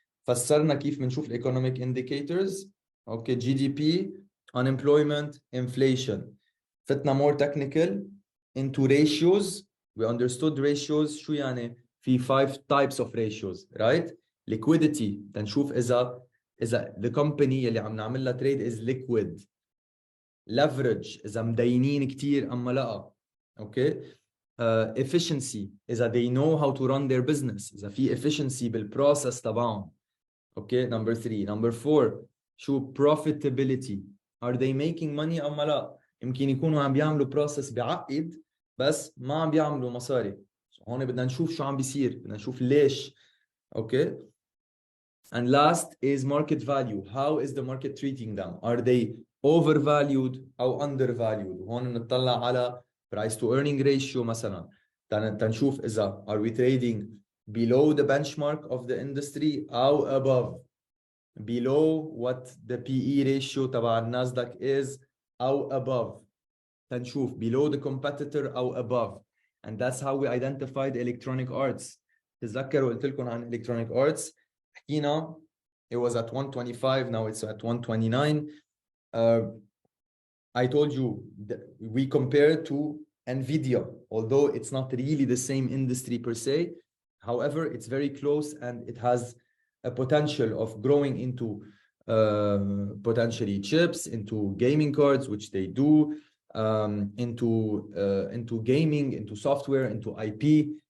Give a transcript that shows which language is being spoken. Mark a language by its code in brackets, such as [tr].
[ar] فسرنا كيف بنشوف economic indicators. [en] Okay, GDP, unemployment, inflation. [ar] فتنا [en] more technical into ratios. We understood ratios. شو يعني? في 5 types of ratios, right? Liquidity, [ar] تنشوف إذا [en] the company [ar] اللي عم نعمل لها [en] trade is liquid. [ar] Leverage, إذا مدينين كتير أما لا. [en] Okay. Efficiency, إذا they know how to run their business, [ar] إذا في [en] efficiency بالprocess تبعهم. Okay, number 3. Number 4, شو profitability, are they making money [ar] أما لا. يمكن يكونوا عم بيعملوا process بعقد بس ما عم بيعملوا مصاري. هون بدنا نشوف شو عم بيصير, بدنا نشوف ليش. [en] Okay. And last is market value. How is the market treating them? Are they overvalued or undervalued? [ar] هون نطلع على [en] price to earning ratio مثلا. [ar] تنشوف إذا [en] are we trading below the benchmark of the industry or above, below what the PE ratio [ar] تبع الناسداك [en] is or above. [ar] تنشوف [en] below the competitor or above. And that's how we identified electronic arts. [ar] تذكروا قلت لكم عن electronic arts. [en] حكينا it was at 125, now it's at 129. I told you that we compare to Nvidia, although it's not really the same industry per se. However, it's very close and it has a potential of growing into potentially chips, into gaming cards, which they do, into gaming, into software, into IP.